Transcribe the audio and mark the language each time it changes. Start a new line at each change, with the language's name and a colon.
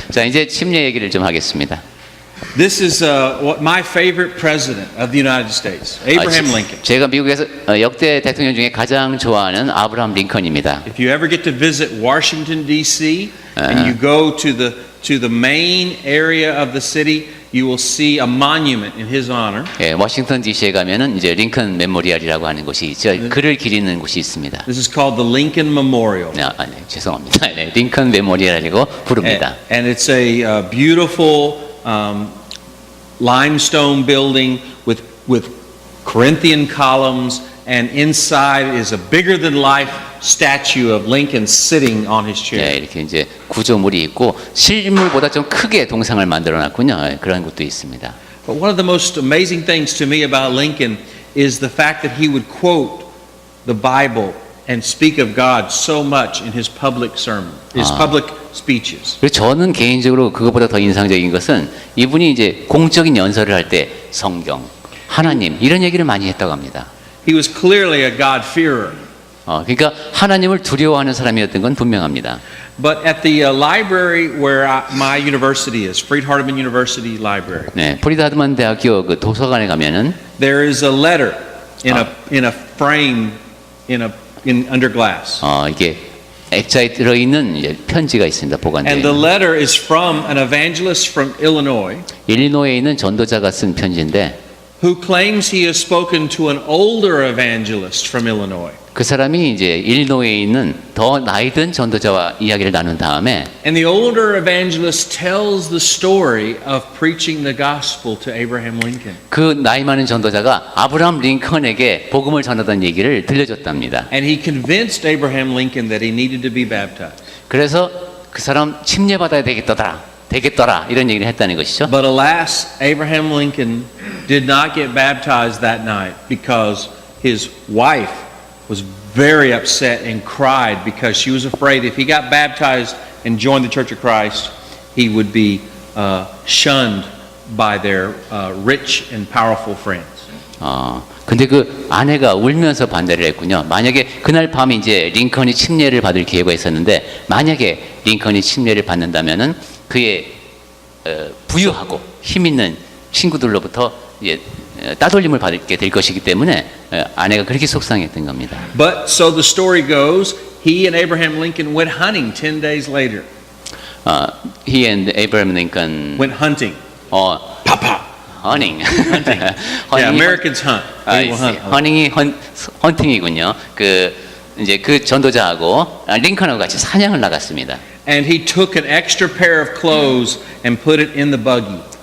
Korean: 자, 이제 침례 얘기를 좀 하겠습니다.
English: This is what my favorite president of the United States, Abraham Lincoln.
Korean: 제가 미국에서 역대 대통령 중에 가장 좋아하는 아브라함 링컨입니다.
English: If you ever get to visit Washington D.C. and you go to the main area of the city, you will see a monument in his honor.
Korean: 예, 워싱턴 D.C.에 가면은 이제 링컨 메모리얼이라고 하는 곳이 있죠. 글을 기리는 곳이 있습니다.
English: This is called the Lincoln Memorial.
Korean: 네, 죄송합니다. 네, 링컨 메모리얼이라고 부릅니다.
English: And it's a beautiful limestone building with Corinthian columns, and inside is a bigger than life statue of Lincoln sitting on his chair.
Korean: 네, 이렇게 이제 구조물이 있고 실물보다 좀 크게 동상을 만들어놨군요. 그런 곳도 있습니다.
English: But one of the most amazing things to me about Lincoln is the fact that he would quote the Bible and speak of God so much in his public sermon, his public speeches.
Korean: 그리고 저는 개인적으로 그것보다 더 인상적인 것은 이분이 이제 공적인 연설을 할 때 성경, 하나님 이런 얘기를 많이 했다고 합니다.
English: He was clearly a God-fearer.
Korean: 그러니까 하나님을 두려워하는 사람이었던 건 분명합니다.
English: But at the library where my university is, Freed-Hardeman University Library.
Korean: 네, 프리드하드만 대학교 그 도서관에 가면은
English: There is a letter in a frame under glass.
Korean: 이게 액자에 들어 있는 이제 편지가 있습니다. 보관되어
English: And the
Korean: 있는.
English: letter is from an evangelist from Illinois
Korean: 일리노이에 있는 전도자가 쓴 편지인데
English: who claims he has spoken to an older evangelist from Illinois.
Korean: 그 사람이 이제 일리노이에 있는 더 나이 든 전도자와 이야기를 나눈 다음에
English: And the older evangelist tells the story of preaching the gospel to Abraham Lincoln.
Korean: 그 나이 많은 전도자가 아브라함 링컨에게 복음을 전하던 얘기를 들려줬답니다.
English: And he convinced Abraham Lincoln that he needed to be baptized.
Korean: 그래서 그 사람 침례받아야 되겠더라 이런 얘기를 했다는 것이죠.
English: But alas, Abraham Lincoln did not get baptized that night because his wife was very upset and cried because she was afraid if he got baptized and joined the Church of Christ, he would be shunned by their rich and powerful friends.
Korean: 근데 그 아내가 울면서 반대를 했군요. 만약에 그날 밤에 이제 링컨이 침례를 받을 기회가 있었는데 만약에 링컨이 침례를 받는다면은 그의 부유하고 힘 있는 친구들로부터 이제 따돌림을 받게 될 것이기 때문에 아내가 그렇게 속상했던 겁니다.
English: But so the story goes, he and Abraham Lincoln went hunting 10 days later. He and Abraham Lincoln Went hunting. Papa. hunting. Yeah, Americans hunt. We will hunt.
Korean: hunting이 헌팅이군요. 그 이제 그 전도자하고 링컨하고 같이 사냥을 나갔습니다.
English: And he took an extra pair of clothes and put it in the buggy.